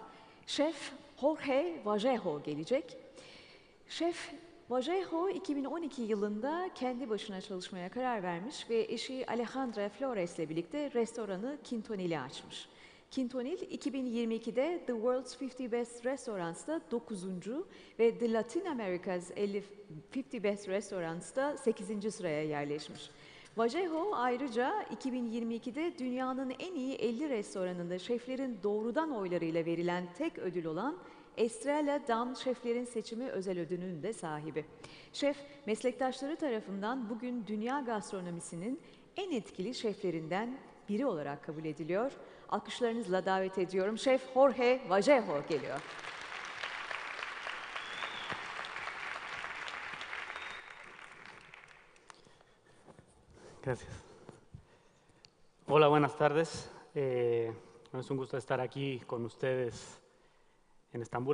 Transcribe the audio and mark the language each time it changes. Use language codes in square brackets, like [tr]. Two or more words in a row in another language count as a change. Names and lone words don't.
[tr] Şef Jorge Vallejo gelecek. Şef Vallejo 2012 yılında kendi başına çalışmaya karar vermiş ve eşi Alejandra Flores ile birlikte restoranı Quintonil'i açmış. Quintonil 2022'de The World's 50 Best Restaurants'ta 9. ve The Latin America's 50 Best Restaurants'ta 8. sıraya yerleşmiş. Vallejo ayrıca 2022'de dünyanın en iyi 50 restoranında şeflerin doğrudan oylarıyla verilen tek ödül olan Estrella Damm Şeflerin Seçimi özel ödülünün de sahibi. Şef, meslektaşları tarafından bugün dünya gastronomisinin en etkili şeflerinden biri olarak kabul ediliyor. Alkışlarınızla davet ediyorum. Şef Jorge Vallejo geliyor. [es] Gracias. Hola, buenas tardes. Es un gusto estar aquí con ustedes en Estambul.